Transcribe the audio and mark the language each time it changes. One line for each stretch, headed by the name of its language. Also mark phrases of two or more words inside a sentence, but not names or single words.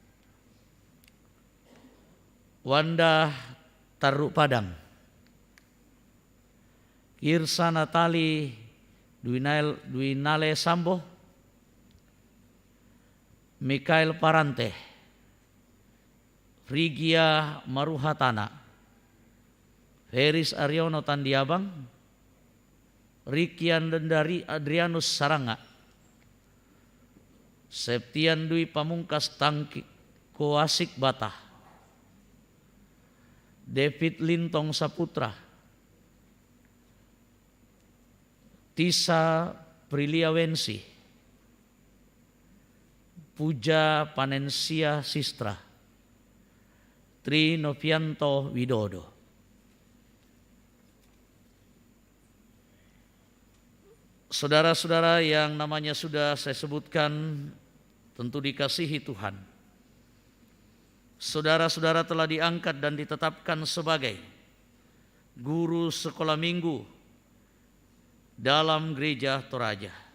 Indonesian: Wanda Taruk Padang, Kirsa Natali Dwinale Sambo, Mikael Parante, Frigia Maruhatana, Feris Aryono Tandiabang, Rikian Dendari Adrianus Saranga, Septian Dwi Pamungkas Tangki Koasik Batah, David Lintong Saputra, Tisa Priliawensi, Puja Panensia Sistra, Tri Novianto Widodo. Saudara-saudara yang namanya sudah saya sebutkan, tentu dikasihi Tuhan. Saudara-saudara telah diangkat dan ditetapkan sebagai guru sekolah minggu dalam Gereja Toraja.